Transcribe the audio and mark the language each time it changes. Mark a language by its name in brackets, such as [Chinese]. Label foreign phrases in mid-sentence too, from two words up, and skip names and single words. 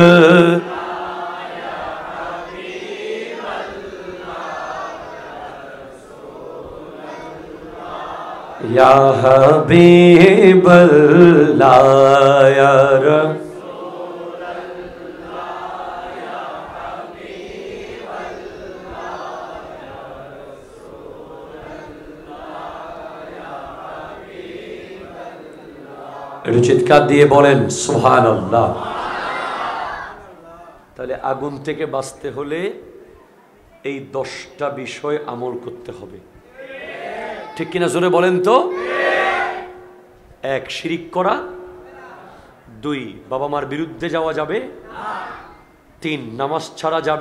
[Arabic] یا حبیب اللہ یا رسول اللہ یا حبیب اللہ یا رسول اللہ یا حبیب اللہ [Bangla] একটু চিৎকার দিয়ে বলেন সুবহানাল্লাহ। তাহলে আগুন থেকে বাঁচতে হলে এই 10টা বিষয় আমল করতে হবে, ঠিক কিনা জোরে বলেন তো? 1 শিরিক করা, 2 বাবা মার বিরুদ্ধে যাওয়া যাবে, 3 নামাজ ছাড়া যাবে,